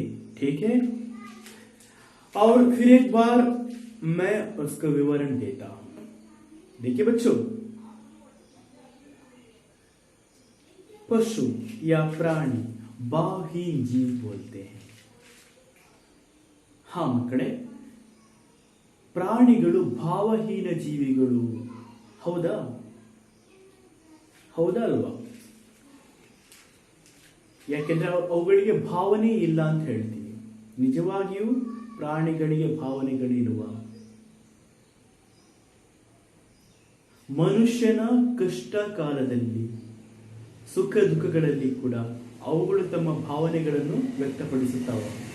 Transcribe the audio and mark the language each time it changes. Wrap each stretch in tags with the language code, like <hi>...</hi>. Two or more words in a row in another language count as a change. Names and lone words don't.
<hi>ठीक है, और फिर एक बार मैं उसका विवरण देता हूं। देखिए बच्चों, पशु या प्राणी भावहीन जीव बोलते हैं।</hi> <kn>हाँ मಕ್ಕಳೇ, ಪ್ರಾಣಿಗಳು ಭಾವಹೀನ ಜೀವಿಗಳು. ಹೌದಾ ಹೌದಾ ಅಲ್ವಾ? ಯಾಕೆಂದ್ರೆ ಅವುಗಳಿಗೆ ಭಾವನೆ ಇಲ್ಲ ಅಂತ ಹೇಳ್ತೀವಿ. ನಿಜವಾಗಿಯೂ ಪ್ರಾಣಿಗಳಿಗೆ ಭಾವನೆಗಳಿರುವ ಮನುಷ್ಯನ ಕಷ್ಟ ಕಾಲದಲ್ಲಿ, ಸುಖ ದುಃಖಗಳಲ್ಲಿ ಕೂಡ ಅವುಗಳು ತಮ್ಮ ಭಾವನೆಗಳನ್ನು ವ್ಯಕ್ತಪಡಿಸುತ್ತವೆ.</kn>